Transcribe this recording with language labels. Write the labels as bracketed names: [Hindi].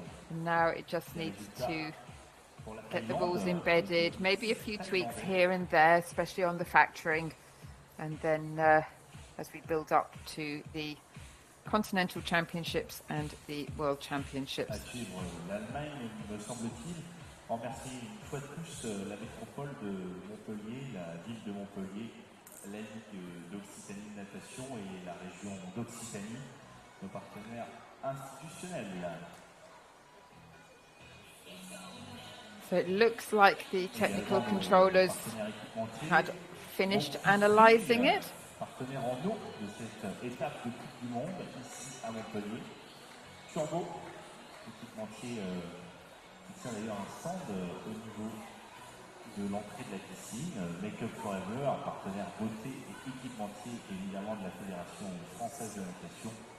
[English] And now it just needs to get the rules embedded, maybe a few tweaks here and there, especially on the factoring. And then as we build up to the Continental Championships and the World Championships. [French] L'Allemagne, me semble-t-il, remercie une fois de plus la métropole de Montpellier, la ville de Montpellier, la Ligue d'Occitanie de natation et la région d'Occitanie, nos partenaires institutionnels. [English] So it looks like the technical controllers had finished analysing it. [French] Partenaire en eau de cette étape de Coupe du Monde ici à Montpellier. Turbo, équipementier qui tient d'ailleurs un stand au niveau de l'entrée de la piscine. Make Up Forever, partenaire beauté et équipementier évidemment de la Fédération française de natation.